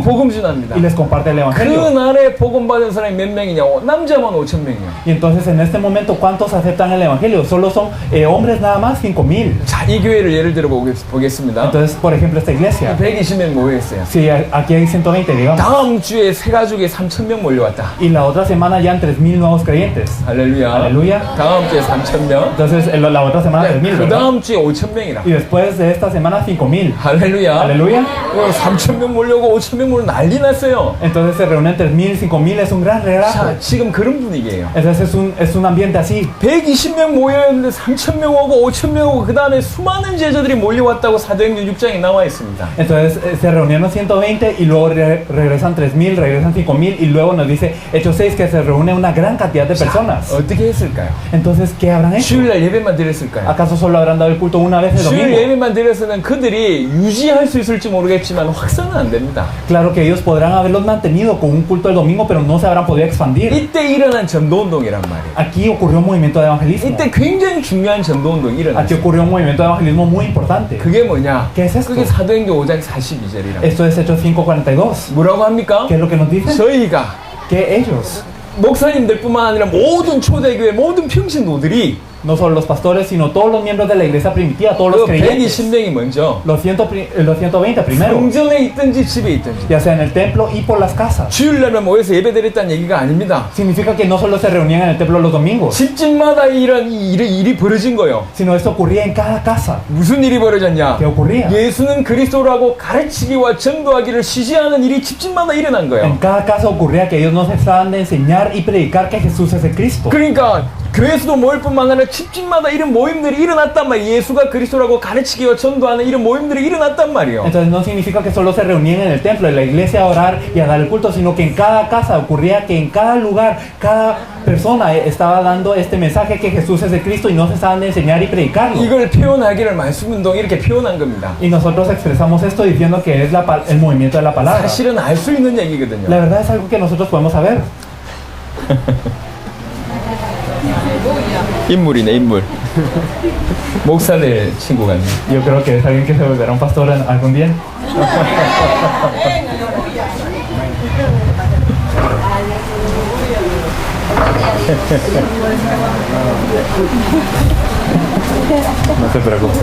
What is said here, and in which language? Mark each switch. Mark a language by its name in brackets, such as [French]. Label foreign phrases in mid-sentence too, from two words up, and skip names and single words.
[Korean] 복음 전합니다. [Spanish] y les comparte el [Korean] 그 [Spanish] Evangelio. [Korean] 날에 복음 받은 사람이 몇 명이냐? 남자만 5천 명이야. [Spanish] Y entonces en este momento, ¿cuántos aceptan el Evangelio? Solo son hombres nada más, 5,000. [Korean] 자, 이 교회를 예를 들어 보겠습니다. [Spanish] Entonces, por ejemplo, esta iglesia, [Korean] 120명 모여있어요. [Spanish] si aquí hay 120, digamos, [Korean] 다음 주에 세 가족에 3,000명 몰려왔다. [Spanish] y la otra semana ya han 3,000 nuevos creyentes. [Korean] 할렐루야. [Spanish] Aleluya. [Korean] 다음 주에 3,000명. [Spanish] Entonces, la otra semana 3,000, [Korean] 그 [Spanish] ¿verdad? [Korean] 다음 주에 5,000명이라. [Spanish] Y después de esta semana 5,000. [Korean] 할렐루야. [Spanish] Aleluya. [Korean] 3,000명 몰려오고 5,000명 몰려 난리 났어요. [Spanish] Entonces se reúnen 3,000, 5,000, es un gran relajo. [Korean] 자, 지금 그런 분위기예요. [Spanish] Entonces es un ambiente así. [Korean] 120명 모여있는데 3,000명 오고 5,000명 오고 그 다음에 수많은 제자들이 몰려왔다고 사도행전 6장에 나와 있습니다. [Spanish] Entonces se reunieron 120 y luego regresan 3,000, regresan 5,000 y luego nos dice Hechos 6 que se reúne una gran cantidad de personas. [Korean] 어떻게 했을까요? [Spanish] Entonces, ¿qué habrán hecho? [Korean] 주일날 예배만 드렸을까요? [Spanish] ¿Acaso solo habrán dado el culto una vez el [Korean] 주일 [Spanish] domingo? [Korean] 예배만 드려서는 그들이 유지할 수 있을지 모르겠지만 확산은 안 됩니다. [Spanish] Claro que ellos podrán haberlos mantenido con un culto el domingo, pero no se habrán podido expandir. [Korean] 이때 일어난 전도운동이란 말이에요. [Spanish] Aquí ocurrió un movimiento de evangelismo. [Korean] 이때 굉장히 중요한 전도운동이 [Spanish] Aquí [Korean] 일어났어요. [Spanish] ocurrió un movimiento de evangelismo muy importante. [Korean] 그게 뭐냐? [Spanish] ¿Qué es esto? [Korean] 그게 사도행전 5장 42절이라. [Spanish] Esto es Hechos 5:42. [Korean] 뭐라고 합니까? [Spanish] ¿Qué es lo que nos dicen? [Korean] 저희가 [Spanish] Que ellos, [Korean] 목사님들뿐만 아니라 모든 초대교회 모든 평신도들이 [Spanish] no solo los pastores, sino todos los miembros de la iglesia primitiva, todos [Korean] 그 [Spanish] los creyentes, [Korean] 120명이 먼저 [Spanish] los 120 primero, [Korean] 성전에 있든지 집에 있든지 [Spanish] ya sea en el templo y por las casas. [Korean] 주일날만 모여서 예배드렸다는 얘기가 아닙니다. [Spanish] Significa que no solo se reunían en el templo los domingos, [Korean] 집집마다 이런 일이 벌어진 거예요. [Spanish] sino esto ocurría en cada casa. [Korean] 무슨 일이 벌어졌냐? [Spanish] ¿Qué ocurría? [Korean] 예수는 그리스도라고 가르치기와 전도하기를 시시하는 일이 집집마다 일어난 거예요. [Spanish] En cada casa ocurría que ellos no cesaban de enseñar y predicar que Jesús es el Cristo. [Korean] 그러니까 교회에서도 모일 뿐만 아니라 집집마다 이런 모임들이 일어났단 말이에요. 예수가 그리스도라고 가르치기와 전도하는 이런 모임들이 일어났단 말이에요. [Spanish] Entonces no significa que solo se reunían en el templo, en la iglesia a orar y a dar el culto, sino que en cada casa ocurría que en cada lugar, cada persona estaba dando este mensaje que Jesús es el Cristo y no cesaban de enseñar y predicarlo. [Korean] 이걸 표현하기를 말씀운동 이렇게 표현한 겁니다. [Spanish] Y nosotros expresamos esto diciendo que es el movimiento de la palabra. [Korean] 사실은 알 수 있는 얘기거든요. [Spanish] La verdad es algo que nosotros podemos saber. [Korean] 인물이네 인물. 목사들 친구 같네. [Spanish] Yo creo que es alguien que se volverá un pastor algún día. No se preocupe,